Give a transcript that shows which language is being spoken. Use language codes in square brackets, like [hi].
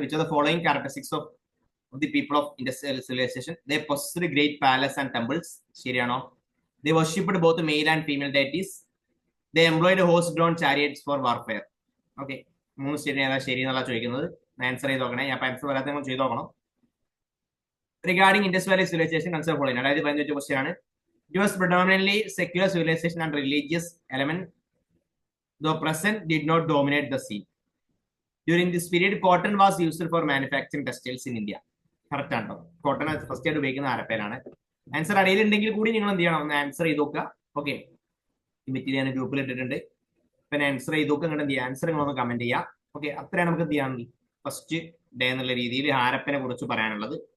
[en] Which are the following characteristics of the people of industrial civilisation? They possessed great palace and temples. [ml] ശരിയാണോ? [en] They worshipped both male and female deities. They employed horse drawn chariots for warfare. Okay, 3 state [ml] ഏതാ ശരി എന്നുള്ള ചോദിക്കുന്നത്. [en] answer [ml] ചെയ്ത് നോക്കണേ. ഞാൻ answer വരാത്ത നിങ്ങൾ ചെയ്ത് നോക്കണം. [en] Regarding Indus Valley civilization, consider following. [ml] അതായത് 15 ക്വസ്റ്റ്യൻ ആണ്. [en] It was predominantly secular civilization and religious element, though present did not dominate the scene. During this period, cotton was used for manufacturing textiles in India. [ml] Correct ആണോ? Cotton first ആയിട്ട് ഉപയോഗിക്കുന്ന ഹാരപ്പയിലാണ്. Answer അടിയിലുണ്ടെങ്കിൽ കൂടി നിങ്ങൾ എന്ത് ചെയ്യണം, ഒന്ന് answer ചെയ്ത് നോക്കുക. ഓക്കെ, ഇമിറ്റ് ഞാൻ ഗ്രൂപ്പിൽ ഇട്ടിട്ടുണ്ട്. പിന്നെ ആൻസർ ചെയ്ത് നോക്കുക. നിങ്ങൾ എന്ത് ചെയ്യുക, ആൻസർ നിങ്ങളൊന്ന് കമന്റ് ചെയ്യുക. ഓക്കെ, അത്രയാണ് നമുക്ക് എന്ത് ചെയ്യാൻ ഫസ്റ്റ് ഡേ എന്നുള്ള രീതിയിൽ ഹാരപ്പനെ കുറിച്ച് പറയാനുള്ളത്.